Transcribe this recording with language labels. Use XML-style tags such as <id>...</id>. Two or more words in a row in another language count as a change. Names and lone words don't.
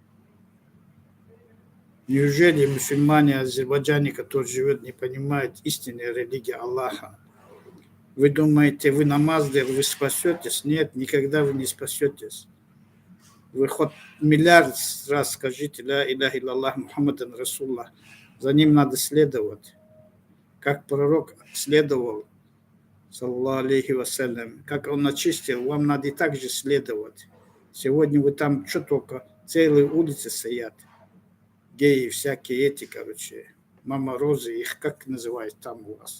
<ru>Неужели мусульмане Азербайджане, которые живут, не понимают истинной религии Аллаха? Вы думаете, вы намаз делаете, вы спасетесь? Нет, никогда вы не спасетесь. Вы хоть миллиард раз скажите,</ru> <ar>لا إله إلا الله محمدا رسول الله.</ar> <ru>За ним надо следовать. Как пророк следовал,</ru> <ar>صلى الله عليه وسلم,</ar> <ru>как он очистил, вам надо и так же следовать. Сегодня вы там что только, целые улицы стоят. Геи, всякие эти, короче, мама Розы, их как называют там у вас.</ru>